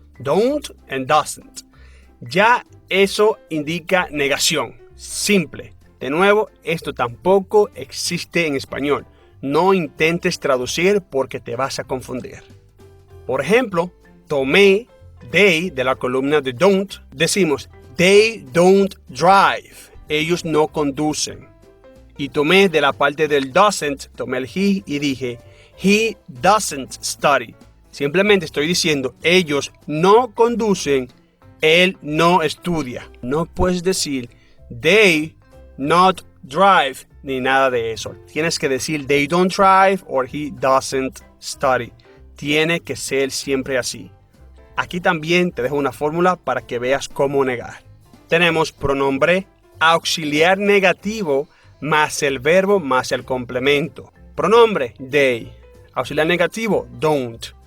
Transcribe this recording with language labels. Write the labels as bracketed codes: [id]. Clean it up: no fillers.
[en] Don't and doesn't. [es] Ya eso indica negación. Simple. De nuevo, esto tampoco existe en español. No intentes traducir porque te vas a confundir. Por ejemplo, tomé they de la columna de don't. Decimos [en] they don't drive. [es] Ellos no conducen. Y tomé de la parte del doesn't, tomé el he y dije [en] he doesn't study. [es] Simplemente estoy diciendo ellos no conducen, él no estudia. No puedes decir [en] they not drive [es] ni nada de eso. Tienes que decir [en] they don't drive or he doesn't study. [es] Tiene que ser siempre así. Aquí también te dejo una fórmula para que veas cómo negar. Tenemos pronombre auxiliar negativo más el verbo más el complemento. Pronombre they. Auxiliar negativo don't.